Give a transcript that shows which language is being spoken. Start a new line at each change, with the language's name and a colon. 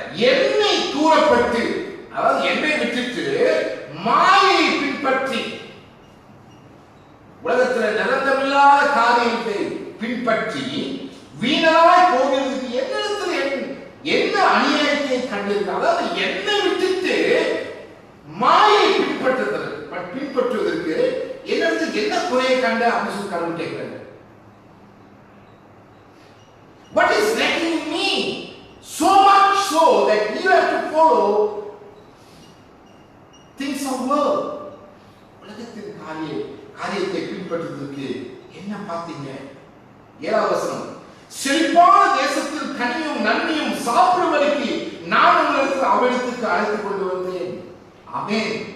Tamil: என்னை தூரப்பட்டு, அதாவது என்னை விட்டுட்டு மாயை பின்பற்றி, உலகத்தில் நிரந்தரமில்லாத காரியத்தை பின்பற்றி வீணாய் போகிறதுக்கு என்னிடத்தில் என்ன அநியாயத்தை கண்டிருக்க. அதாவது என்னை விட்டுட்டு மாயை பின்பற்றுவதற்கு என்னிடத்தில் என்ன குறையை கண்ட அப்படின்னு சொல்லி கடவுள் கேட்கிறார்.
English: What is lacking in me? So much so that you have to follow things of world.
Tamil: உலகத்தின் காரியத்தை பின்பற்றுவதற்கு என்ன பார்த்தீங்க? 7வது வசனம், செழிப்பான தேசத்தில் கனியும் நன்மையும் சாப்பிடுவதற்கு நான் உங்களுக்கு அவரிடத்துக்கு அழைத்துக் கொண்டு வந்தேன். ஆமென்.